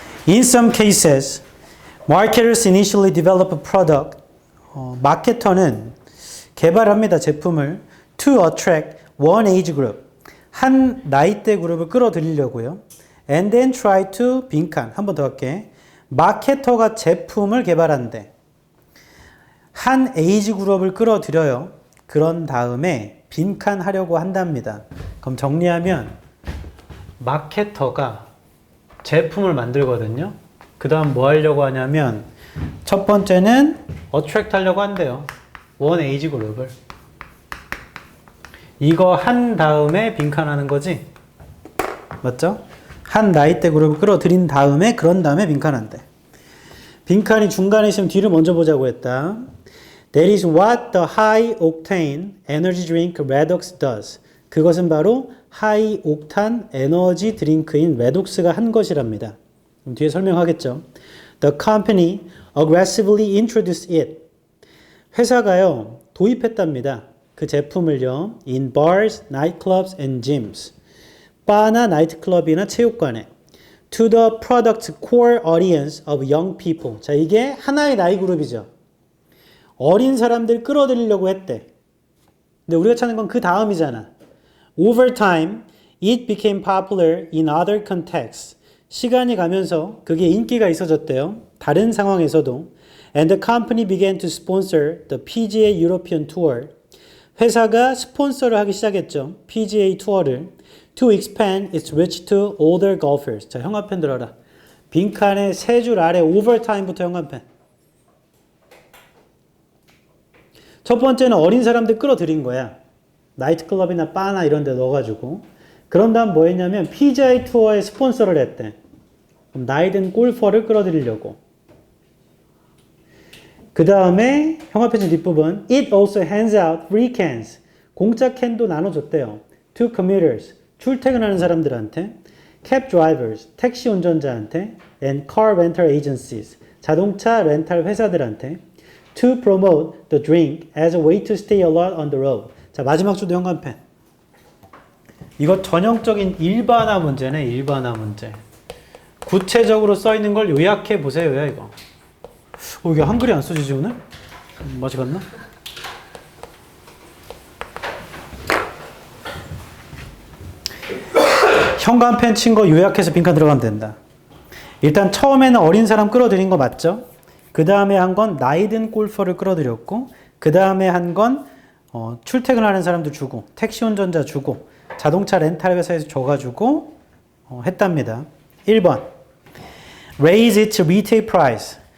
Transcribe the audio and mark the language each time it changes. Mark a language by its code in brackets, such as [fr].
[en] In some cases, marketers initially develop a product. [ko] 마케터는 개발합니다. 제품을 [en] to attract one age group. [ko] 한 나이대 그룹을 끌어들이려고요. [en] And then try to [ko] 빈칸. 한 번 더 할게. 마케터가 제품을 개발한대. 한 에이지 그룹을 끌어들여요. 그런 다음에 빈칸 하려고 한답니다. 그럼 정리하면 마케터가 제품을 만들거든요. 그 다음 뭐 하려고 하냐면 첫 번째는 어트랙트 하려고 한대요. 원 에이지 그룹을. 이거 한 다음에 빈칸하는 거지. 맞죠? 한 나이대 그룹을 끌어들인 다음에 그런 다음에 빈칸한대. 빈칸이 중간에 있으면 뒤를 먼저 보자고 했다. [en] That is what the high octane energy drink Redox does. [ko] 그것은 바로 하이 옥탄 에너지 드링크인 레독스가 한 것이랍니다. 뒤에 설명하겠죠. [en] The company aggressively introduced it. [ko] 회사가요 도입했답니다. 그 제품을요 [en] in bars, nightclubs and gyms. [ko] 바나 나이트클럽이나 체육관에 [en] to the product's core audience of young people. [ko] 자, 이게 하나의 나이 그룹이죠. 어린 사람들 끌어들이려고 했대. 근데 우리가 찾는 건 그 다음이잖아. [en] Over time, it became popular in other contexts. [ko] 시간이 가면서 그게 인기가 있어졌대요. 다른 상황에서도. [en] And the company began to sponsor the PGA European Tour. [ko] 회사가 스폰서를 하기 시작했죠. PGA 투어를. [en] To expand its reach to older golfers. [ko] 자, 형광펜 들어라. 빈칸의 세 줄 아래 overtime부터 형광펜. 첫 번째는 어린 사람들 끌어들인 거야. 나이트클럽이나 바나 이런 데 넣어가지고. 그런 다음 뭐 했냐면 PGA 투어에 스폰서를 했대. 그럼 나이 든 골퍼를 끌어들이려고. 그 다음에 형광펜 뒷부분 [en] It also hands out free cans. [ko] 공짜 캔도 나눠줬대요. [en] To commuters. [ko] 출퇴근하는 사람들한테. [en] Cab drivers. [ko] 택시 운전자한테. [en] And car rental agencies. [ko] 자동차 렌탈 회사들한테. [en] To promote the drink as a way to stay alert on the road. [ko] 자, 마지막 줄도 형광펜. 이거 전형적인 일반화 문제네, 일반화 문제. 구체적으로 써 있는 걸 요약해 보세요, 이거. 이게 한글이 안 써지지, 오늘? 맛이 갔나? 형광펜 친 거 요약해서 빈칸 들어가면 된다. 일단 처음에는 어린 사람 끌어들인 거 맞죠? 그 다음에 한 건 나이 든 골퍼를 끌어들였고, 그 다음에 한 건 출퇴근하는 사람도 주고, 택시 운전자 주고, 자동차 렌탈 회사에서 줘가지고 했답니다. [en] 1번 Raise its retail price.